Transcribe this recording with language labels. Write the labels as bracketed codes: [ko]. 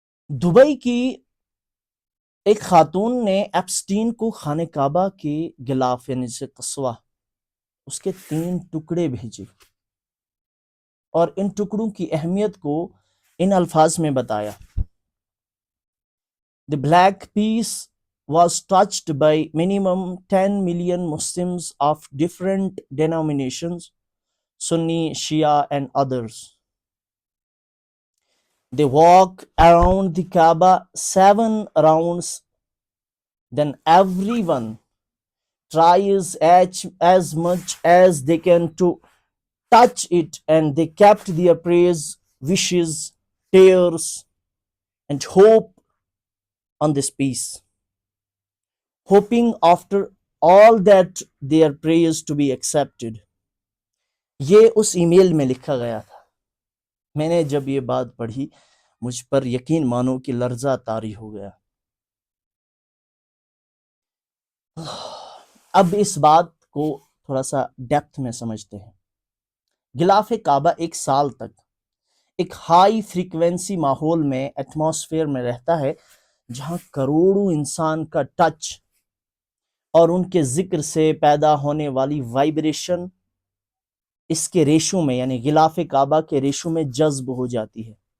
[ur] Dubai کی ایک خاتون نے ایپسٹین کو خانہ کعبہ کے غلاف یعنی سے قصوہ، اس کے 3 ٹکڑے بھیجے اور ان ٹکڑوں کی اہمیت کو ان الفاظ میں بتایا: [en] The black piece was touched by minimum 10 million Muslims of different denominations, Sunni, Shia and others. They walk around the Kaaba 7 rounds, then everyone tries as much as they can to touch it, and they kept their prayers, wishes, tears and hope on this piece, hoping after all that their prayers to be accepted. [ur] یہ اس ای میل میں لکھا گیا تھا۔ میں نے جب یہ بات پڑھی مجھ پر یقین مانو کہ لرزہ طاری ہو گیا۔ اب اس بات کو تھوڑا سا ڈیپتھ میں سمجھتے ہیں۔ غلاف کعبہ 1 سال تک ایک ہائی فریکوینسی ماحول میں، ایٹماسفیئر میں رہتا ہے جہاں کروڑوں انسان کا ٹچ اور ان کے ذکر سے پیدا ہونے والی وائبریشن اس کے ریشوں میں یعنی غلاف کعبہ کے ریشوں میں جذب ہو جاتی ہے۔